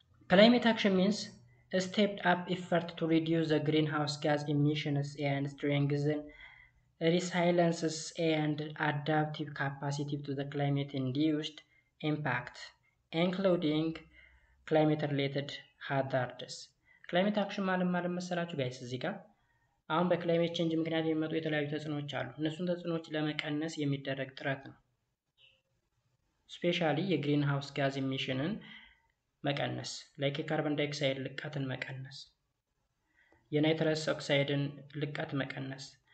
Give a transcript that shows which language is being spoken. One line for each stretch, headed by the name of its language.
English: Climate action means a stepped up effort to reduce the greenhouse gas emissions and strengthen resilience and adaptive capacity to the climate-induced impact, including climate-related hazards.
Amharic: ክላይሜት አክሽን ማለት መሰላችሁ ጋይስ እዚህ ጋር አሁን በክላይሜት ቼንጅ ምክንያት የሚመጡ የተለያዩ ተጽዕኖዎች አሉ። እነሱን ተጽዕኖዎች ለመቀነስ የሚደረግ ጥረት ነው። ስፔሻሊ የግሪን ሃውስ ጋዝ ኢሚሽንን መቀነስ፣ ላይክ የካርቦን ዳይኦክሳይድ ልቀትን መቀነስ፣ የናይትረስ ኦክሳይድን ልቀት መቀነስ፣